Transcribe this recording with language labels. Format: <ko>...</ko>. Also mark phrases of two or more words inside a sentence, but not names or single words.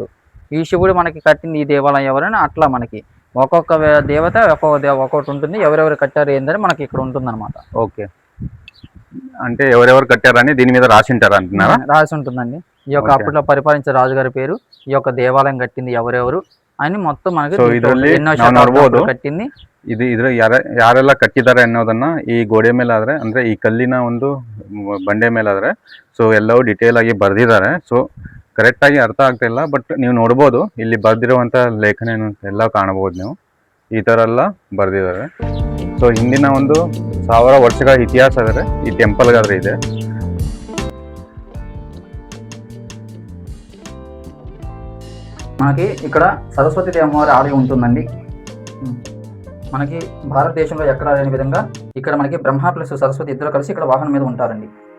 <te>ఈ శివుడు మనకి కట్టింది ఈ దేవాలయం ఎవరైనా అట్లా మనకి ఒక్కొక్క దేవత ఒక్కొక్కటి ఉంటుంది. ఎవరెవరు కట్టారు ఏందని మనకి ఇక్కడ ఉంటుంది అనమాట. ఓకే, అంటే ఎవరెవరు కట్టారని దీని మీద రాసి ఉంటారు అంటున్నారా? రాసి ఉంటుందండి. ఈ యొక్క అప్పట్లో పరిపాలించే రాజుగారి పేరు, ఈ యొక్క దేవాలయం కట్టింది ఎవరెవరు అని మొత్తం మనకి ఎన్నో శతాబ్దాలు కట్టింది.</te> <kn>ಇದು ಯಾರೆಲ್ಲ ಕಟ್ಟಿದ್ದಾರೆ ಅನ್ನೋದನ್ನ ಈ ಗೋಡೆ ಮೇಲೆ ಆದ್ರೆ ಅಂದ್ರೆ ಈ ಕಲ್ಲಿನ ಒಂದು ಬಂಡೆ ಮೇಲೆ ಆದ್ರೆ ಸೊ ಎಲ್ಲವೂ ಡಿಟೇಲ್ ಆಗಿ ಬರ್ದಿದ್ದಾರೆ.</kn> <en>so correct</en> <kn>ಆಗಿ ಅರ್ಥ ಆಗ್ತಾ ಇಲ್ಲ, ಬಟ್ ನೀವು ನೋಡ್ಬೋದು ಇಲ್ಲಿ ಬರ್ದಿರುವಂತ ಲೇಖನ ಎಲ್ಲ ಕಾಣಬಹುದು. ನೀವು ಈ ತರ ಎಲ್ಲ ಬರ್ದಿದ್ದಾರೆ. ಸೊ ಹಿಂದಿನ ಒಂದು 1000 ವರ್ಷಗಳ ಇತಿಹಾಸ ಆದರೆ ಈ ಟೆಂಪಲ್ಗಾದ್ರೆ ಇದೆ.</kn> <te>మనకి ఇక్కడ సరస్వతి దేవవారి ఆలయం ఉంటుందండి. మనకి భారతదేశంలో ఎక్కడ లేని విధంగా ఇక్కడ మనకి బ్రహ్మ ప్లస్ సరస్వతి ఇద్దరు కలిసి ఇక్కడ వాహనం మీద ఉంటారండి.</te>